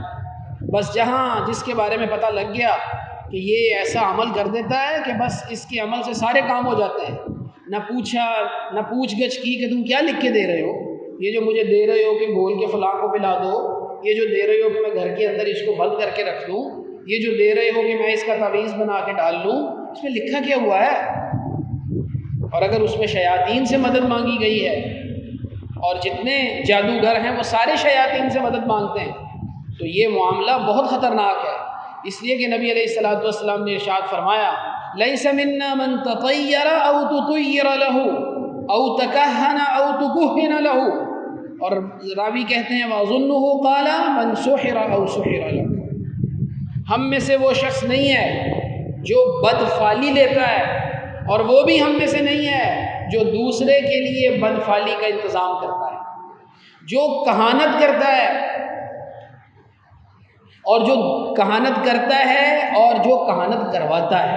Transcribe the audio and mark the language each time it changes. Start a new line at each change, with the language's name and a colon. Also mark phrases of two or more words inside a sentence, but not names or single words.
Urdu: بس جہاں جس کے بارے میں پتہ لگ گیا کہ یہ ایسا عمل کر دیتا ہے کہ بس اس کے عمل سے سارے کام ہو جاتے ہیں، نہ پوچھ گچھ کی کہ تم کیا لکھ کے دے رہے ہو، یہ جو مجھے دے رہے ہو کہ گھول کے فلاں کو پلا دو، یہ جو دے رہے ہو کہ میں گھر کے اندر اس کو بند کر کے رکھ دوں، یہ جو دے رہے ہو کہ میں اس کا تعویذ بنا کے ڈال لوں، اس میں لکھا کیا ہوا ہے؟ اور اگر اس میں شیاطین سے مدد مانگی گئی ہے، اور جتنے جادوگر ہیں وہ سارے شیاطین سے مدد مانگتے ہیں، تو یہ معاملہ بہت خطرناک ہے۔ اس لیے کہ نبی
Arabic: علیہ السلام
Urdu: نے ارشاد فرمایا
Arabic: لیس منا من تطیر او تطیر له او تکہن او تکہن له،
Urdu: اور راوی کہتے ہیں
Arabic: واظنه قال من سحر او سحر له،
Urdu: ہم میں سے وہ شخص نہیں ہے جو بدفالی لیتا ہے، اور وہ بھی ہم میں سے نہیں ہے جو دوسرے کے لیے بدفالی کا انتظام کرتا ہے، جو کہانت کرتا ہے، اور جو کہانت کرتا ہے اور جو کہانت کرواتا ہے۔